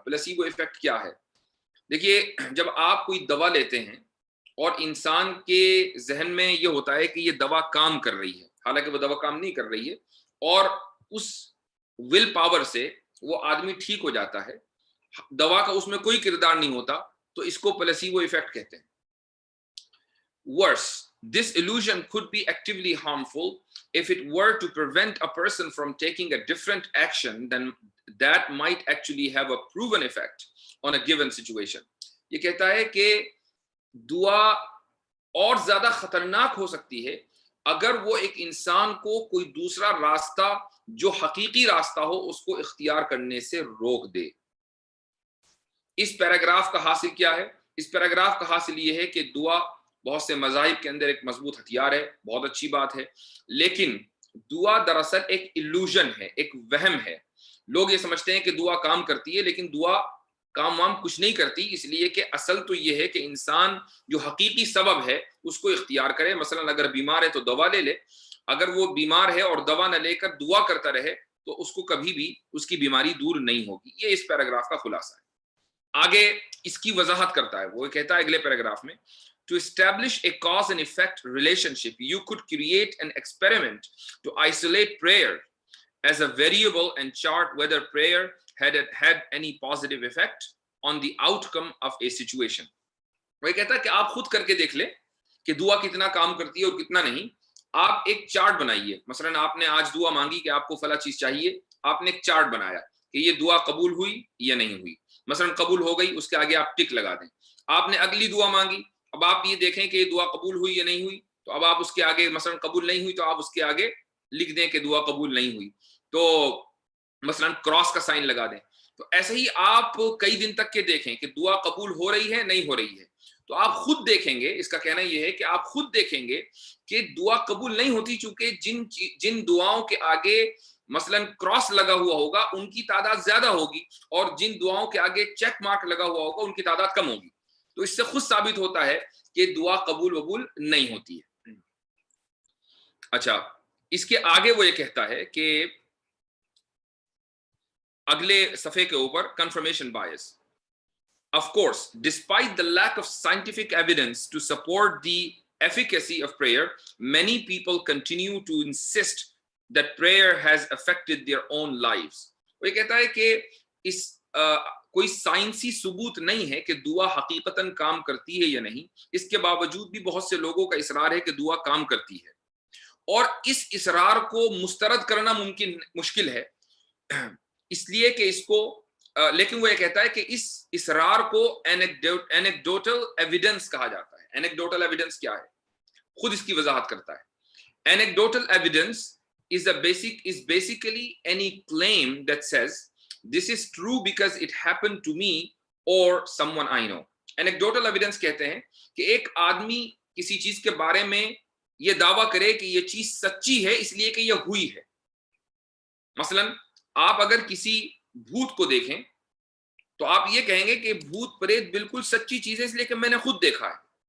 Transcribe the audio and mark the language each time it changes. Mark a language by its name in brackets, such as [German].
[Urdu] Placebo effect کیا ہے؟ دیکھیے، جب آپ کوئی دوا لیتے ہیں اور انسان کے ذہن میں یہ ہوتا ہے کہ یہ دوا کام کر رہی ہے، حالانکہ وہ دوا کام نہیں کر رہی ہے، اور اس ول پاور سے وہ آدمی ٹھیک ہو جاتا ہے، دوا کا اس میں کوئی کردار نہیں ہوتا، تو اس کو پلیسیبو ایفیکٹ کہتے ہیں. [English] Worse, this illusion could be actively harmful if it were to prevent a person from taking a different action than that might actually have a proven effect on a given situation. [Urdu] یہ کہتا ہے کہ دعا اور زیادہ خطرناک ہو سکتی ہے اگر وہ ایک انسان کو کوئی دوسرا راستہ جو حقیقی راستہ ہو اس کو اختیار کرنے سے روک دے. اس پیراگراف کا حاصل کیا ہے؟ اس پیراگراف کا حاصل یہ ہے کہ دعا بہت سے مذاہب کے اندر ایک مضبوط ہتھیار ہے، بہت اچھی بات ہے، لیکن دعا دراصل ایک ایلوژن ہے، ایک وہم ہے. لوگ یہ سمجھتے ہیں کہ دعا کام کرتی ہے، لیکن دعا کام وام کچھ نہیں کرتی، اس لیے کہ اصل تو یہ ہے کہ انسان جو حقیقی سبب ہے اس کو اختیار کرے. مثلا اگر بیمار ہے تو دوا لے لے، اگر وہ بیمار ہے اور دوا نہ لے کر دعا کرتا رہے تو اس کو کبھی بھی اس کی بیماری دور نہیں ہوگی. یہ اس پیراگراف کا خلاصہ ہے. آگے اس کی وضاحت کرتا ہے، وہ کہتا ہے اگلے پیراگراف میں، [English] To establish a cause and effect relationship, you could create an experiment to isolate prayer as a variable and chart whether prayer had any positive effect on the outcome of a situation. [Urdu] وہ کہتا ہے کہ آپ خود کر کے دیکھ لیں کہ دعا کتنا کام کرتی ہے اور کتنا نہیں. آپ ایک چارٹ بنائیے. مثلا آپ نے آج دعا مانگی کہ آپ کو فلاں چیز چاہیے، آپ نے ایک چارٹ بنایا کہ یہ دعا قبول ہوئی یا نہیں ہوئی. مثلا قبول ہو گئی، اس کے آگے آپ ٹک لگا دیں. آپ نے اگلی دعا مانگی، اب آپ یہ دیکھیں کہ یہ دعا قبول ہوئی یا نہیں ہوئی، تو اب آپ اس کے آگے مثلا قبول نہیں ہوئی تو آپ اس کے آگے لکھ دیں کہ دعا قبول نہیں ہوئی، تو مثلا کراس کا سائن لگا دیں. تو ایسے ہی آپ کئی دن تک کے دیکھیں کہ دعا قبول ہو رہی ہے نہیں ہو رہی ہے، تو آپ خود دیکھیں گے. اس کا کہنا یہ ہے کہ آپ خود دیکھیں گے کہ دعا قبول نہیں ہوتی، چونکہ جن دعاؤں کے آگے مثلا کراس لگا ہوا ہوگا ان کی تعداد زیادہ ہوگی، اور جن دعاؤں کے آگے چیک مارک لگا ہوا ہوگا ان کی تعداد کم ہوگی. تو اس سے خود ثابت ہوتا ہے کہ دعا قبول نہیں ہوتی ہے. اچھا، اس کے آگے وہ یہ کہتا ہے کہ اگلے صفحے کے اوپر confirmation bias. [English] Of course, despite the lack of scientific evidence to support the efficacy of prayer, many people continue to insist that prayer has affected their own lives. [Urdu] وہ یہ کہتا ہے کہ اس کوئی سائنسی ثبوت نہیں ہے کہ دعا حقیقتاً کام کرتی ہے یا نہیں. اس کے باوجود بھی بہت سے لوگوں کا اصرار ہے کہ دعا کام کرتی ہے، اور اس اصرار کو مسترد کرنا مشکل ہے، اس لیے کہ اس کو لیکن وہ یہ کہتا ہے کہ اس اصرار کو اینیکڈوٹل ایویڈنس کہا جاتا ہے. اینیکڈوٹل ایویڈنس کیا ہے؟ خود اس کی وضاحت کرتا ہے. [English] Anecdotal evidence is basically any claim that says this is true because it happened to me or someone I know. [Urdu] Anecdotal evidence کہتے ہیں کہ ایک آدمی کسی چیز کے بارے میں یہ دعویٰ کرے کہ یہ چیز سچی ہے اس لیے کہ یہ ہوئی ہے. مثلا آپ اگر کسی بھوت کو دیکھیں تو آپ یہ کہیں گے کہ بھوت پریت بالکل سچی چیز ہے اس لیے کہ میں نے خود دیکھا ہے.